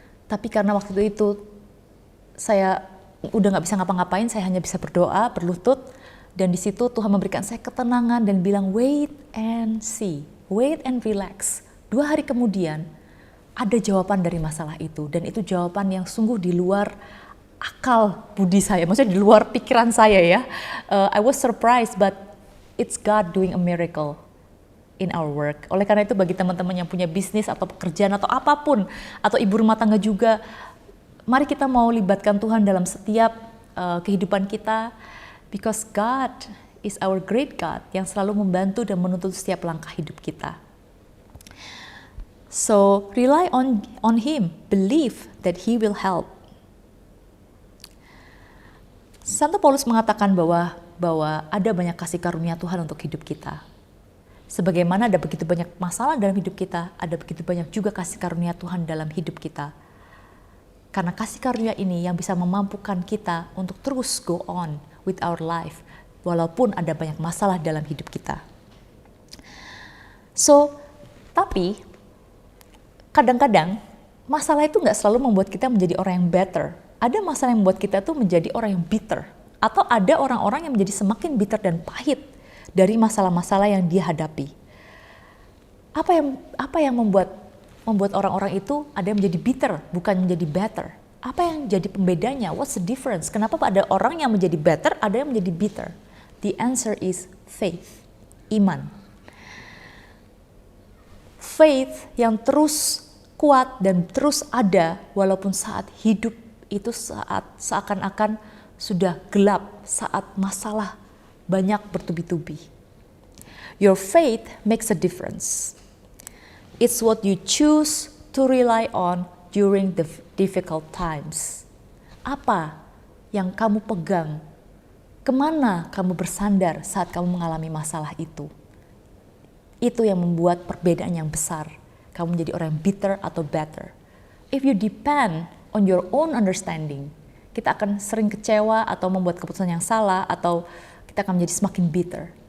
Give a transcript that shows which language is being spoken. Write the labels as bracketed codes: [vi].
[id] Tapi karena waktu itu saya udah nggak bisa ngapa-ngapain, saya hanya bisa berdoa, berlutut, dan di situ Tuhan memberikan saya ketenangan dan bilang [en] wait and see, wait and relax. [id] 2 hari kemudian, ada jawaban dari masalah itu, dan itu jawaban yang sungguh di luar akal budi saya, maksudnya di luar pikiran saya ya. [en] I was surprised, but it's God doing a miracle in our work. [id] Oleh karena itu bagi teman-teman yang punya bisnis atau pekerjaan atau apapun, atau ibu rumah tangga juga, mari kita mau libatkan Tuhan dalam setiap kehidupan kita, [en] because God is our great God [id] yang selalu membantu dan menuntun setiap langkah hidup kita. [en] So rely on Him, believe that He will help. [id] Santo Paulus mengatakan bahwa ada banyak kasih karunia Tuhan untuk hidup kita. Sebagaimana ada begitu banyak masalah dalam hidup kita, ada begitu banyak juga kasih karunia Tuhan dalam hidup kita. Karena kasih karunia ini yang bisa memampukan kita untuk terus [en] go on with our life, [id] walaupun ada banyak masalah dalam hidup kita. So, tapi kadang-kadang masalah itu nggak selalu membuat kita menjadi orang yang better. Ada masalah yang membuat kita tuh menjadi orang yang bitter. Atau ada orang-orang yang menjadi semakin bitter dan pahit dari masalah-masalah yang dia hadapi. Apa yang membuat orang-orang itu ada yang menjadi bitter, bukan menjadi better? Apa yang jadi pembedanya? [en] What's the difference? [id] Kenapa ada orang yang menjadi better, ada yang menjadi bitter? [en] The answer is faith, [id] iman. Faith yang terus kuat dan terus ada walaupun saat hidup itu saat seakan-akan sudah gelap, saat masalah banyak bertubi-tubi. [en] Your faith makes a difference. It's what you choose to rely on during the difficult times. [id] Apa yang kamu pegang? Kemana kamu bersandar saat kamu mengalami masalah itu? Itu yang membuat perbedaan yang besar. Kamu menjadi orang yang bitter atau better. [en] If you depend on your own understanding, [id] kita akan sering kecewa atau membuat keputusan yang salah, atau kita akan menjadi semakin bitter.